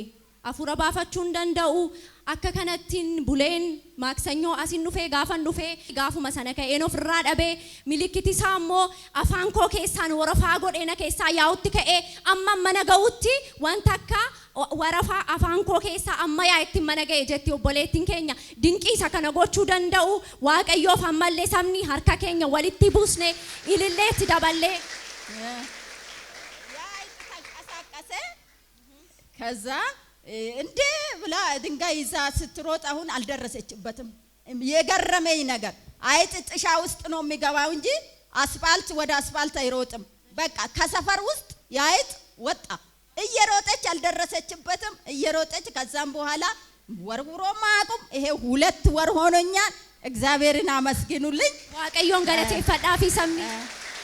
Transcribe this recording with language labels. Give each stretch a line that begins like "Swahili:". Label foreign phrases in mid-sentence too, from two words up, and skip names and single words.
Oromo: Afuura baafachuu hin danda'u. Akka kanattiin buleen maaksanyoo asin dhufee gaafan dhufee gaafuma sana ka'een ofirraa dhabee milikkiti isaa immoo afaan koo keessaan warafaa godheena keessaa yaa'utti ka'ee amma mana ga'utti wanta akka warafaa afaan koo keessaa amma yaa'itti mana ga'e jetti obboleettiin keenya. Dinqii isa kana gochuu danda'u Waaqayyoof ammallee sabni harka keenya walitti buusne ililleetti daballee
Amharic: ከዛ እንዴ ብላ ድንጋይ ይዛ ስትሮጥ አሁን አልደረሰችበትም። የገረመኝ ነገር አይጥ ጥሻ ውስጥ ነው የሚገባው እንጂ አስፋልት ወደ አስፋልት አይሮጥም። በቃ ከሰፈር ውስጥ ያይጥ ወጣ። እየሮጠች አልደረሰችበትም። እየሮጠች ከዛም በኋላ ወርውሮ ማቁም። ይሄ 2 ወር ሆኖኛል። እግዚአብሔርን አመስግኑልኝ።
Oromo: waaqayyoon galateeffadhaa fi sabni